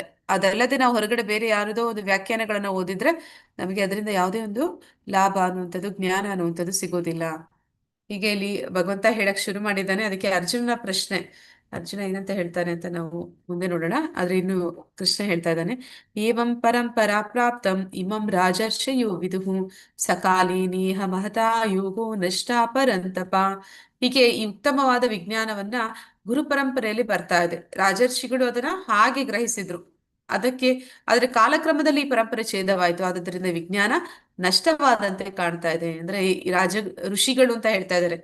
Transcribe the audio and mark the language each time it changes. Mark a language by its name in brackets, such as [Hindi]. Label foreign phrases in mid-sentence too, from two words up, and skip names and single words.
[Kannada] ಅದಲ್ಲದೆ ನಾವು ಹೊರಗಡೆ ಬೇರೆ ಯಾರದೋ ಒಂದು ವ್ಯಾಖ್ಯಾನಗಳನ್ನ ಓದಿದ್ರೆ ನಮಗೆ ಅದರಿಂದ ಯಾವುದೇ ಒಂದು ಲಾಭ ಅನ್ನುವಂಥದ್ದು, ಜ್ಞಾನ ಅನ್ನುವಂಥದ್ದು ಸಿಗೋದಿಲ್ಲ. ಹೀಗೆ ಇಲ್ಲಿ ಭಗವಂತ ಹೇಳಕ್ ಶುರು ಮಾಡಿದ್ದಾನೆ. ಅದಕ್ಕೆ ಅರ್ಜುನನ ಪ್ರಶ್ನೆ, ಅರ್ಜುನ ಏನಂತ ಹೇಳ್ತಾನೆ ಅಂತ ನಾವು ಮುಂದೆ ನೋಡೋಣ. ಆದ್ರೆ ಇನ್ನು ಕೃಷ್ಣ ಹೇಳ್ತಾ ಇದ್ದಾನೆ, [Sanskrit] ಏವಂ ಪರಂಪರಾ ಪ್ರಾಪ್ತಂ ಇಮಂ ರಾಜರ್ಷಯೋ ವಿದುಹು ಸಕಾಲೇ ನೇಹ ಮಹತಾ ಯೋಗೋ ನಷ್ಟಾ ಪರಂತಪ. [Kannada] ಹೀಗೆ ಈ ಉತ್ತಮವಾದ ವಿಜ್ಞಾನವನ್ನ ಗುರು ಪರಂಪರೆಯಲ್ಲಿ ಬರ್ತಾ ಇದೆ. ರಾಜರ್ಷಿಗಳು ಅದನ್ನ ಹಾಗೆ ಗ್ರಹಿಸಿದ್ರು. ಆದ್ರೆ ಕಾಲಕ್ರಮದಲ್ಲಿ ಈ ಪರಂಪರೆ ಛೇದವಾಯಿತು. ಆದ್ರಿಂದ ವಿಜ್ಞಾನ ನಷ್ಟವಾದಂತೆ ಕಾಣ್ತಾ ಇದೆ. ಅಂದ್ರೆ ಈ ಋಷಿಗಳು ಅಂತ ಹೇಳ್ತಾ ಇದ್ದಾರೆ.